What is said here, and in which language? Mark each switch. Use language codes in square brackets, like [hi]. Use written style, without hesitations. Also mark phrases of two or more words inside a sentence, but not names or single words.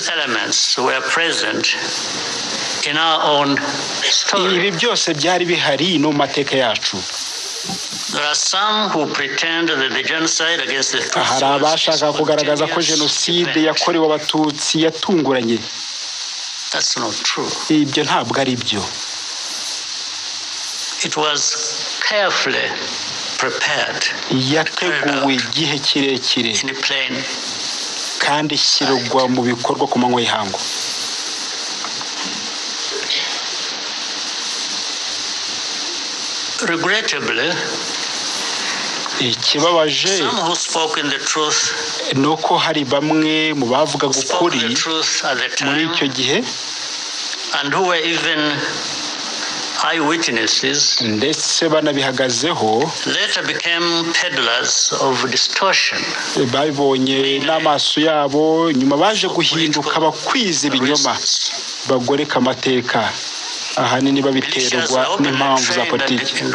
[rw] Ibi byose byari bihari no mu mateka yacu. Hari abashaka kugaragaza ko jenoside yakorewe abatutsi yatunguranye. [en] That's not true. [rw] Ibyo ntabwo ari byo. [en] It was carefully prepared. [rw] Yateguwe igihe kirekire kandi ishyirwa mu bikorwa ku manywa y'ihangu. [en] Regrettably, [rw] ikibabaje nuko hari bamwe mu bavugaga ukuri muri icyo gihe ndetse banabihagazeho, babibonye n'amaso yabo, nyuma baje guhinduka abakwiza ibinyoma bagoreka amateka, ahanini babiterwa n'impamvu za politiki.